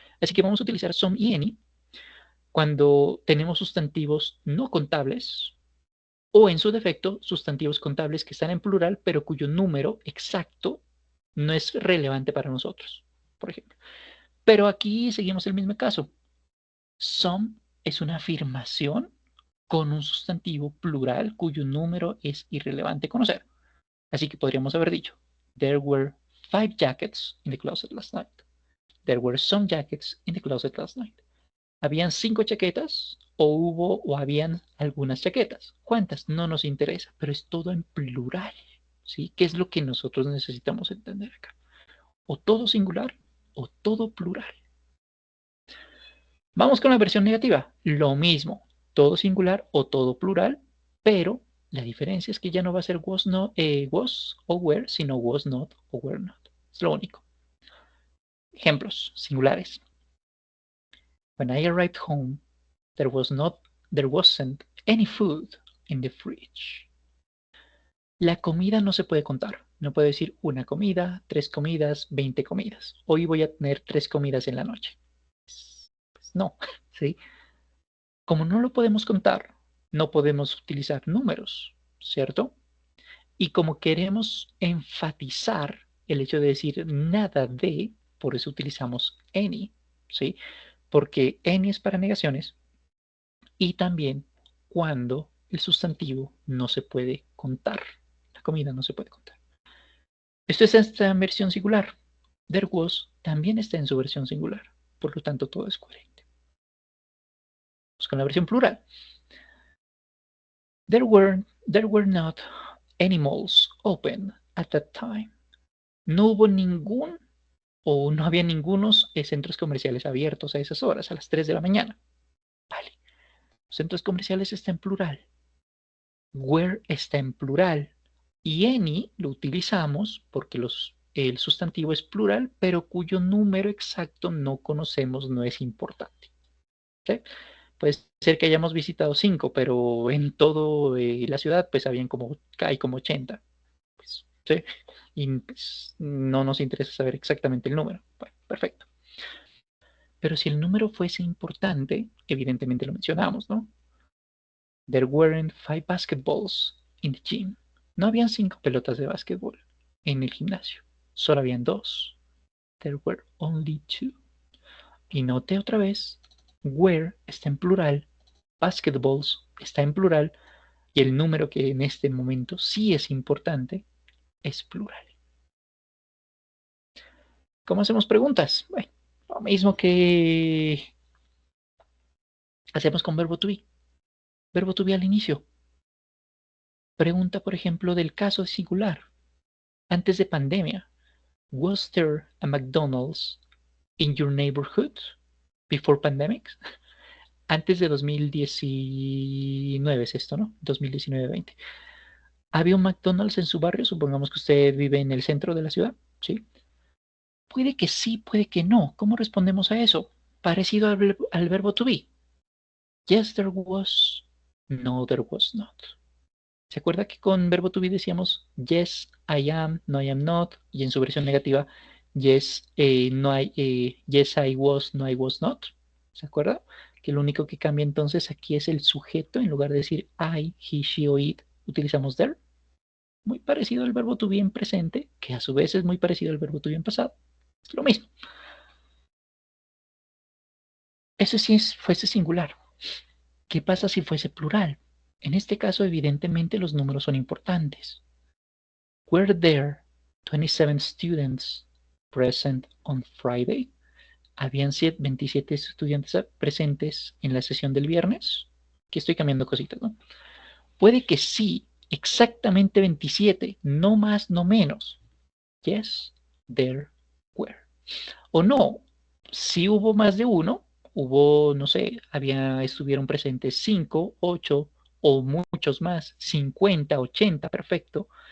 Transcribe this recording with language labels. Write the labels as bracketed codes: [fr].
[es] Así que vamos a utilizar some y any cuando tenemos sustantivos no contables o en su defecto sustantivos contables que están en plural pero cuyo número exacto no es relevante para nosotros, por ejemplo. Pero aquí seguimos el mismo caso. Some es una afirmación con un sustantivo plural cuyo número es irrelevante conocer. Así que podríamos haber dicho, [en] there were 5 jackets in the closet last night. There were some jackets in the closet last night. [es] ¿Habían 5 chaquetas o habían algunas chaquetas? ¿Cuántas? No nos interesa, pero es todo en plural, ¿sí? ¿Qué es lo que nosotros necesitamos entender acá? O todo singular o todo plural. Vamos con la versión negativa. Lo mismo, todo singular o todo plural, pero la diferencia es que ya no va a ser was o were, sino was not o were not. Es lo único. Ejemplos singulares. [en] When I arrived home, there wasn't any food in the fridge. [es] La comida no se puede contar. No puedo decir una comida, 3 comidas, 20 comidas. Hoy voy a tener 3 comidas en la noche. Pues no, ¿sí? Como no lo podemos contar, no podemos utilizar números, ¿cierto? Y como queremos enfatizar el hecho de decir nada de, por eso utilizamos any, ¿sí? Porque any es para negaciones y también cuando el sustantivo no se puede contar. La comida no se puede contar. Esto está en versión singular. There was también está en su versión singular. por lo tanto todo es coherente. Vamos con la versión plural. [en] There were not any malls open at that time. [es] No hubo ningún o no había ningunos centros comerciales abiertos a esas horas, a las 3 de la mañana. Vale. Centros comerciales está en plural. Where está en plural. Y any lo utilizamos porque el sustantivo es plural, pero cuyo número exacto no conocemos, no es importante. ¿Sí? Puede ser que hayamos visitado 5, pero en toda la ciudad pues hay como 80. Pues, ¿sí? Y pues, no nos interesa saber exactamente el número. Bueno, perfecto. Pero si el número fuese importante, evidentemente lo mencionamos, ¿no? [en] There weren't 5 basketballs in the gym. [es] No habían 5 pelotas de básquetbol en el gimnasio. Solo habían 2. [en] There were only 2. [es] Y note otra vez, were está en plural, basketballs está en plural, y el número que en este momento sí es importante es plural. ¿Cómo hacemos preguntas? Bueno, lo mismo que hacemos con verbo to be. Verbo to be al inicio. Pregunta, por ejemplo, del caso singular. Antes de pandemia, [en] was there a McDonald's in your neighborhood before pandemic? [es] Antes de 2019 es esto, ¿no? 2019-20. ¿Había un McDonald's en su barrio? Supongamos que usted vive en el centro de la ciudad, ¿sí? Puede que sí, puede que no. ¿Cómo respondemos a eso? Parecido al verbo to be. [en] Yes, there was. No, there was not. [es] ¿Se acuerda que con verbo to be decíamos [en] yes, I am, no, I am not? [es] Y en su versión negativa, [en] yes, yes, I was, no, I was not. [es] ¿Se acuerda? Que lo único que cambia entonces aquí es el sujeto. En lugar de decir I, he, she o it, utilizamos there. Muy parecido al verbo to be en presente, que a su vez es muy parecido al verbo to be en pasado. Es lo mismo. Eso sí fuese singular. ¿Qué pasa si fuese plural? En este caso, evidentemente, los números son importantes. [en] Were there 27 students present on Friday? [es] ¿Habían 27 estudiantes presentes en la sesión del viernes? Aquí estoy cambiando cositas, ¿no? Puede que sí, exactamente 27, no más, no menos. [en] Yes, there were. [es] O no, si hubo más de uno, hubo, no sé, estuvieron presentes 5, 8 o muchos más, 50, 80, perfecto.